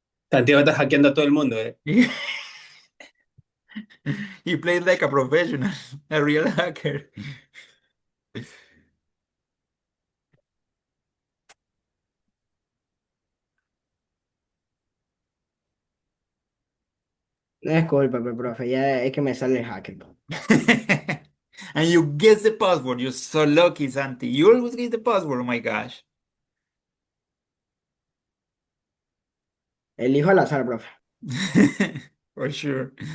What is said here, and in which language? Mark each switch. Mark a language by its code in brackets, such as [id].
[es] Santiago está hackeando a todo el mundo, ¿eh? [en] He plays like a professional, a real hacker. [es] No es culpa, pero, profe, ya es que me sale el hacker. [en] And you guess the password. You're so lucky, Santi. You always get the password. Oh my gosh. [es] Elijo al azar, profe. [en] For sure.